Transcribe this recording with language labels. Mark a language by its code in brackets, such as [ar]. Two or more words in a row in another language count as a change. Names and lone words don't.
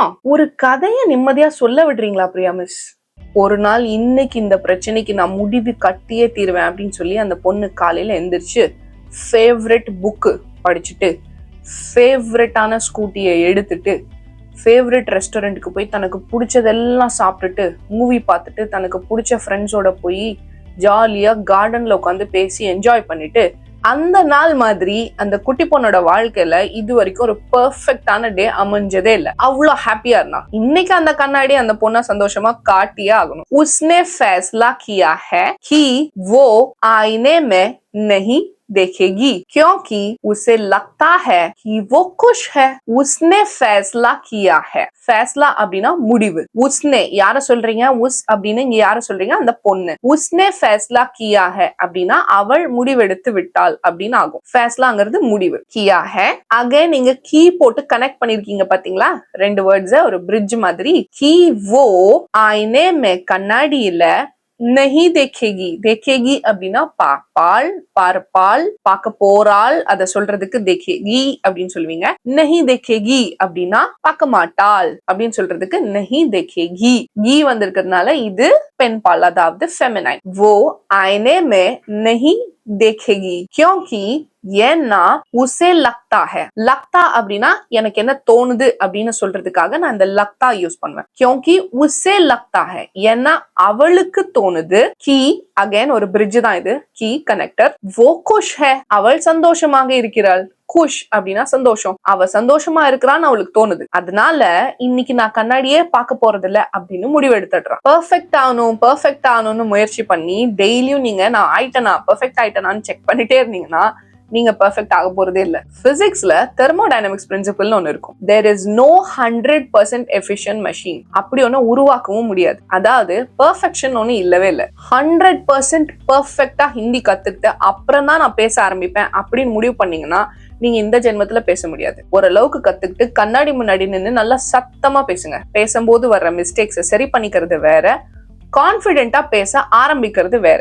[ta] ஒரு கதைய நிம்மதியா சொல்ல விடுறீங்களா பிரியா மிஸ்? ஒரு நாள் இன்னைக்கு இந்த பிரச்சனைக்கு நான் முடிவு கட்டியே தீருவேன் அப்படின்னு சொல்லி அந்த பொண்ணு காலையில எந்திரிச்சு [en] favourite book [ta] படிச்சுட்டு, ஃபேவரட்டான ஸ்கூட்டியை எடுத்துட்டு, [en] favourite restaurant [ta] போய் தனக்கு பிடிச்சதெல்லாம் சாப்பிட்டுட்டு, மூவி பார்த்துட்டு, தனக்கு பிடிச்ச ஃப்ரெண்ட்ஸோட போய் ஜாலியா கார்டன்ல உட்காந்து பேசி என்ஜாய் பண்ணிட்டு, அந்த நாள் மாதிரி அந்த குட்டி பொண்ணோட வாழ்க்கையில இது வரைக்கும் ஒரு [en] perfect day [ta] அமைஞ்சதே இல்ல. அவ்வளவு ஹாப்பியா இருந்தா. இன்னைக்கு அந்த கண்ணாடி அந்த பொண்ண சந்தோஷமா காட்டியே ஆகணும். [hi] उसने फैसला किया है कि वो आईने में नहीं देखेगी क्योंकि उसे लगता है कि वो खुश है. उसने फैसला किया है. फैसला [ta] அப்படின்னா முடிவு. उसने யார சொல்றீங்க? உஸ் அப்படின்னு இங்க யார சொல்றீங்க? அந்த பொண்ணு. [hi] उसने फैसला किया है [ta] அப்படின்னா அவள் முடிவெடுத்து விட்டாள் அப்படின்னு ஆகும். फैसलाங்கிறது முடிவு. [hi] किया है [ta] அகைன் நீங்க கீ போட்டு கனெக்ட் பண்ணிருக்கீங்க பாத்தீங்களா, ரெண்டு வேர்ட்ஸ் ஒரு பிரிட்ஜ் மாதிரி. [hi] कि वो आईने में [ta] கண்ணாடியில [hi] नहीं देखेगी, [ta] देखेगी அப்படின்னா பாப்பாள், பார்ப்பாள், பார்க்க போறாள், அத சொல்றதுக்கு देखेगी அப்படின்னு சொல்லுவீங்க. [hi] नहीं देखेगी [ta] அப்படின்னா பார்க்க மாட்டாள் அப்படின்னு சொல்றதுக்கு [hi] नहीं देखेगी. [ta] गी வந்திருக்கிறதுனால இது பெண் பால், அதாவது ஃபெமினைன். [hi] वो आईने में नहीं देखेगी क्योंकि ஏன்னா उसे लगता है. [ta] லக்தா அப்படின்னா எனக்கு என்ன தோணுது அப்படின்னு சொல்றதுக்காக நான் இந்த லக்தா யூஸ் பண்ணுவேன். [hi] क्योंकि उसे लगता है [ta] ஏன்னா அவளுக்கு தோணுது. கி அகைன் ஒரு பிரிட்ஜ் தான் இது, கி கனெக்டர். [hi] वो खुश है [ta] அவள் சந்தோஷமாக இருக்கிறாள். குஷ் அப்படின்னா சந்தோஷம், அவ சந்தோஷமா இருக்கிறான்னு அவளுக்கு தோணுது. அதனால இன்னைக்கு நான் கண்ணாடியே பார்க்க போறது இல்ல அப்படின்னு முடிவு எடுத்துடுறான். பெர்ஃபெக்ட் ஆகணும்னு முயற்சி பண்ணி டெய்லியும் நீங்க நான் ஆயிட்டனா பெர்ஃபெக்ட் ஆயிட்டனான்னு செக் பண்ணிட்டே இருந்தீங்கன்னா நீங்க பெர்ஃபெக்ட் ஆக போறதே இல்ல. பிசிக்ஸ்ல தெர்மோடைனமிக்ஸ் பிரின்சிபல்னு ஒன்னு இருக்கும். [en] there is no 100% efficient machine. [ta] அப்படி ஒன்னு உருவாக்கவும் முடியாது. அதாவது பெர்ஃபெக்ஷன் ஒன்னு இல்லவே இல்ல. 100% பெர்ஃபெக்ட்டா ஹிந்தி கத்துக்கிட்டு அப்புறம் தான் நான் பேச ஆரம்பிப்பேன் அப்படின்னு முடிவு பண்ணீங்கன்னா நீங்க இந்த ஜென்மத்துல பேச முடியாது. ஓரளவுக்கு கத்துக்கிட்டு கண்ணாடி முன்னாடி நின்னு நல்லா சத்தமா பேசுங்க. பேசும்போது வர்ற மிஸ்டேக்ஸை சரி பண்ணிக்கிறது வேற, கான்பிடென்ட்டா பேச ஆரம்பிக்கிறது வேற.